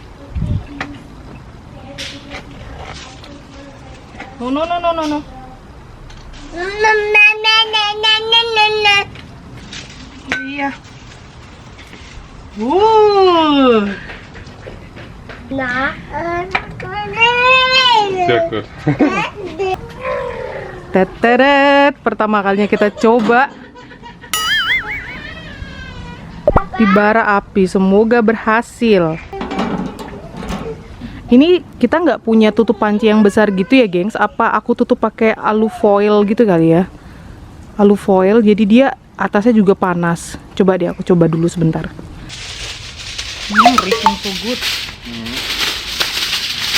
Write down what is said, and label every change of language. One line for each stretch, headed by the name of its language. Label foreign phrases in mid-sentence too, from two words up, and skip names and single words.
Indonesian: No. Iya. Nah.
German: Sehr gut. Teteret,
Indonesian: pertama kalinya kita coba di bara api. Semoga berhasil. Ini kita nggak punya tutup panci yang besar gitu ya, gengs. Apa aku tutup pakai alufoil gitu kali ya? Alufoil, jadi dia atasnya juga panas. Coba deh, aku coba dulu sebentar.
English: Reaching so good.